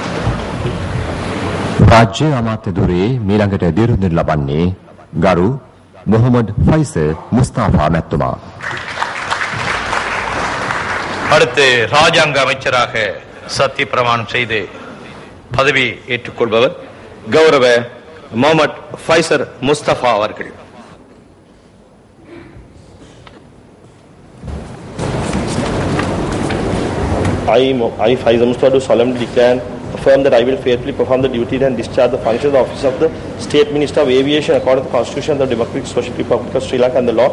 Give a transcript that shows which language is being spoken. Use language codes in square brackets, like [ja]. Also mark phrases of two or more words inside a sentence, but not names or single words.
[si] රාජ්‍ය අමාත්‍ය දුරේ මීළඟට දියුරුම් දෙනු ලබන්නේ ගරු முகமது ஃபைசல் முஸ்தாஃபா மெத்துமா. [ta] அடுத்து ராஜாங்க அமைச்சராக சத்திய பிரமாணம் செய்து பதவி ஏற்றுக்கொள்பவர் கௌரவ முகமது ஃபைசல் முஸ்தபா அவர்கள். [en] I, Faisal Mustafa, do solemnly declare and affirm that I will faithfully perform the duties and discharge the functions of the office of the State Minister of Aviation according to the Constitution of the Democratic Social Republic of Sri Lanka and the law.